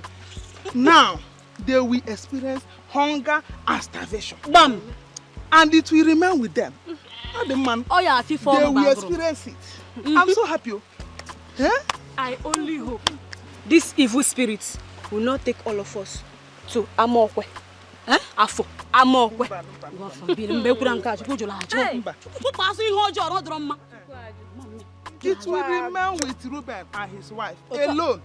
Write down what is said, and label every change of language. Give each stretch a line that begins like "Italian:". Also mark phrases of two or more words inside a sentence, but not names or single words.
English: Now, they will experience hunger and starvation. Bam! And it will remain with them. The man, they will experience it. I'm so happy. Eh? I only hope these evil spirits will not take all of us to Amokwe. Eh? Afo. Amokwe. It will remain with Ruben and his wife alone.